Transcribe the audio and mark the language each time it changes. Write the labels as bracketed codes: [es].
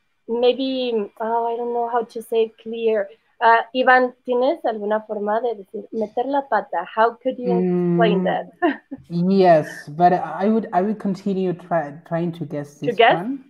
[en] Maybe, I don't know how to say it clear. [es] Ivan, ¿tienes alguna forma de decir meter la pata? [en] How could you explain that? Yes, but I would continue trying to guess this one.